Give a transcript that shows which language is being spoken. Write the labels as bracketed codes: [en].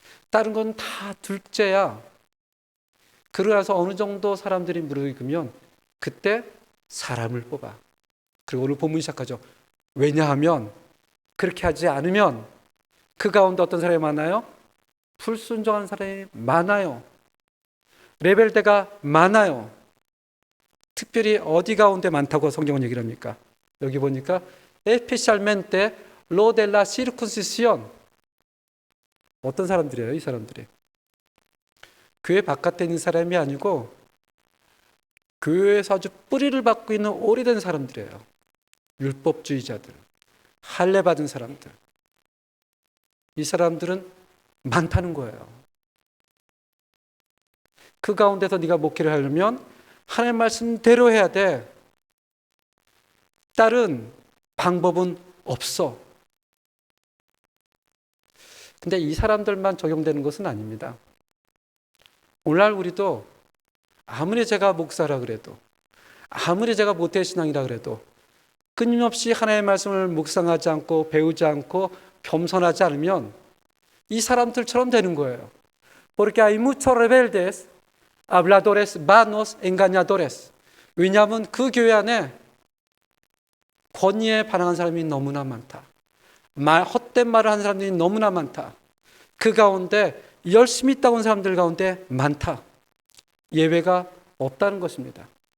[ko] 다른 건 다 둘째야. 그러고 나서 어느 정도 사람들이 무릎을 꿇으면 그때 사람을 뽑아. 그리고 오늘 본문이 시작하죠. 왜냐하면 그렇게 하지 않으면 그 가운데 어떤 사람이 많아요? 불순종한 사람이 많아요. 레벨대가 많아요. 특별히 어디 가운데 많다고 성경은 얘기를 합니까? 여기 보니까 [es] especialmente lo de la circuncisión. [ko] 어떤 사람들이에요? 이 사람들이 교회 바깥에 있는 사람이 아니고 교회에서 아주 뿌리를 받고 있는 오래된 사람들이에요. 율법주의자들, 할례 받은 사람들. 이 사람들은 많다는 거예요. 그 가운데서 네가 목회를 하려면 하나님 말씀대로 해야 돼. 다른 방법은 없어. 근데 이 사람들만 적용되는 것은 아닙니다. 오늘날 우리도 아무리 제가 목사라 그래도 아무리 제가 모태신앙이라 그래도 끊임없이 하나님의 말씀을 묵상하지 않고 배우지 않고 겸손하지 않으면 이 사람들처럼 되는 거예요. [es] Porque hay muchos rebeldes, habladores vanos, engañadores. [ko] 왜냐하면 그 교회 안에 권위에 반항한 사람이 너무나 많다. 헛된 말을 하는 사람들이 너무나 많다. 그 가운데 열심히 있다고 하는 사람들 가운데 많다. 예외가 없다는 것입니다.